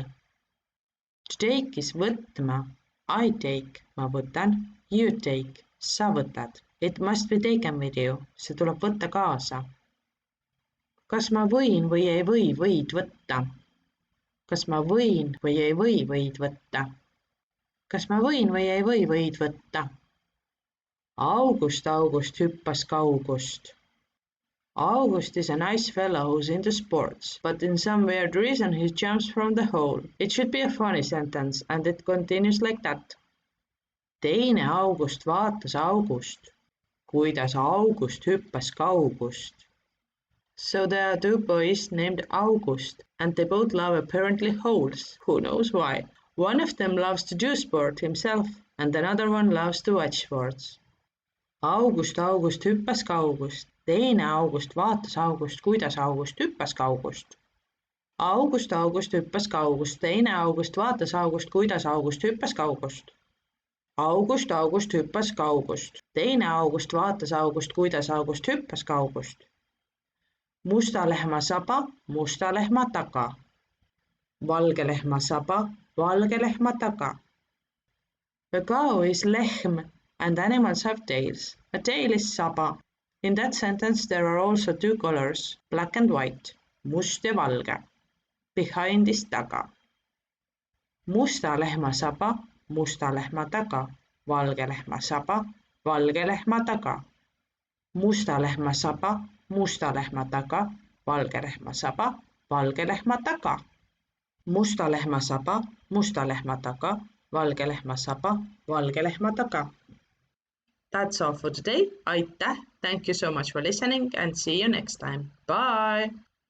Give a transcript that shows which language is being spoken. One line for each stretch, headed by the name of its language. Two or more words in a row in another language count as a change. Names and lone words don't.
English: To take is võtma. I take,
Estonian: ma võtan,
English: you take,
Estonian: sa võtad.
English: It must be taken with you,
Estonian: see tuleb võtta kaasa. Kas ma võin või ei või võid võtta? Kas ma võin või ei või võid võtta? Kas ma võin või ei või võid võtta? August hüppas kaugust.
English: August is a nice fellow who's into sports, but in some weird reason he jumps from the hole. It should be a funny sentence and it continues like that. Teine August vaatas August, kuidas August hüppas kaugust. So there are two boys named August, and they both love apparently holes. Who knows why? One of them loves to do sport himself, and another one loves to watch sports.
Estonian: August hüppas kaugust. Teine August vaatas August, kuidas August hüppas kaugust. August hüppas kaugust. Teine August vaatas August, kuidas August hüppas kaugust. August hüppas kaugust. Teine August vaatas August, kuidas August hüppas kaugust. Musta lehma saba, musta lehma taga. Valge lehma saba, valge lehma taga.
English: A cow is lehm and animals have tails. A tail is saba. In that sentence there are also two colors, black and white,
Estonian: must ja valge.
English: Behind is taga.
Estonian: Musta lehma saba, musta lehma taga. Valge lehma saba, valge lehma taga. Musta lehma saba, musta lehma taga, valge lehma saba, valge lehma taga. Musta lehma saba, musta lehma taga, valge lehma saba, valge lehma taga.
English: That's all for today. Aitäh! Thank you so much for listening and see you next time. Bye!